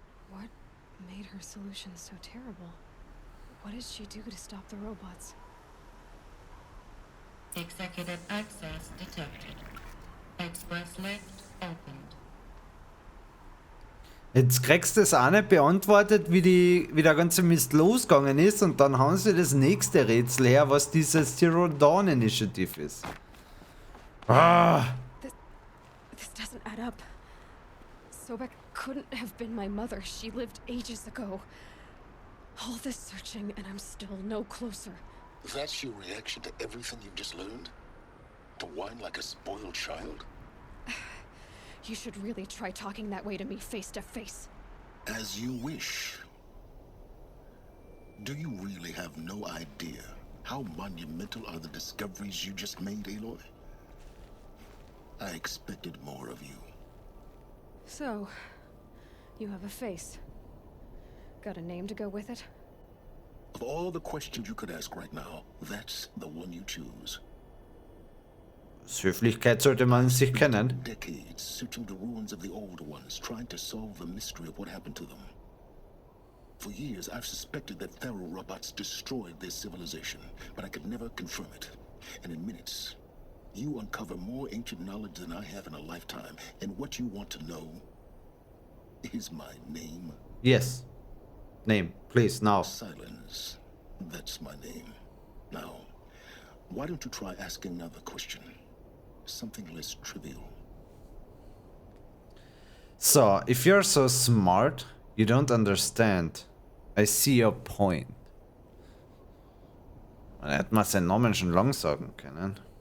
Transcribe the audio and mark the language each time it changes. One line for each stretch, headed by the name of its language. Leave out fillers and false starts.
English: What made her solution so terrible? What did she do to stop the robots? Executive access detected. Express lift opened.
German: Jetzt kriegst du das auch nicht beantwortet, wie der ganze Mist losgegangen ist, und dann haben sie das nächste Rätsel her, was dieses Zero Dawn Initiative ist. Ah!
English: This doesn't add up. Sobek couldn't have been my mother. She lived ages ago. All this searching, and I'm still no closer. That's your reaction to everything you've just learned? To whine like a spoiled child? You should really try talking that way to me face to face. As you wish. Do you really have no idea how monumental are the discoveries you just made, Aloy? I expected more of you. So, you have a face. Got a name to go with it? Of all the questions you could ask right now, that's the one you choose.
German: Aus Höflichkeit sollte man sich kennen.
English: Decades searching the ruins of the older ones, trying to solve the mystery of what happened to them. For years, I've suspected that Faro robots destroyed their civilization, but I could never confirm it. And in minutes, you uncover more ancient knowledge than I have in a lifetime. And what you want to know is my name. Yes. Name, please, now. Silence. That's my name. Now, why don't you try asking another question? Something less trivial. So, if you're so smart, you don't understand. I see your point.
German: Man hätte mal seinen Namen schon lang sagen können.